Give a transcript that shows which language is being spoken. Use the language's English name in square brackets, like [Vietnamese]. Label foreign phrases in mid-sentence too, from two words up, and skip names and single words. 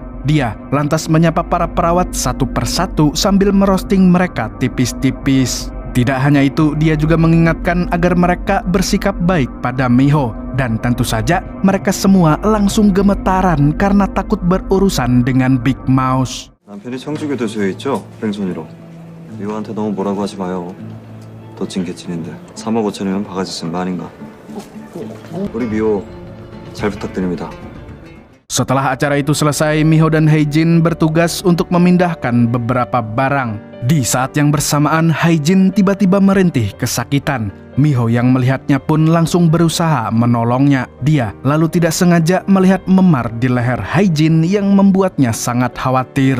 [Indonesian] Dia lantas menyapa para perawat satu persatu sambil merosting mereka tipis-tipis. Tidak hanya itu, dia juga mengingatkan agar mereka bersikap baik pada Miho. Dan tentu saja, mereka semua langsung gemetaran karena takut berurusan dengan Big Mouse. [Korean] 남편이 청주교도소에 있죠? 뺑소니로. 미호한테 너무 뭐라고 하지 마요. 도찐 개찐인데 3억 5천이면 바가지 쓴 거 아닌가? 우리 미호 잘 부탁드립니다. [Indonesian] Setelah acara itu selesai, Miho dan Hae-jin bertugas untuk memindahkan beberapa barang. Di saat yang bersamaan, Hae-jin tiba-tiba merintih kesakitan. Miho yang melihatnya pun langsung berusaha menolongnya. Dia lalu tidak sengaja melihat memar di leher Hae-jin yang membuatnya sangat khawatir.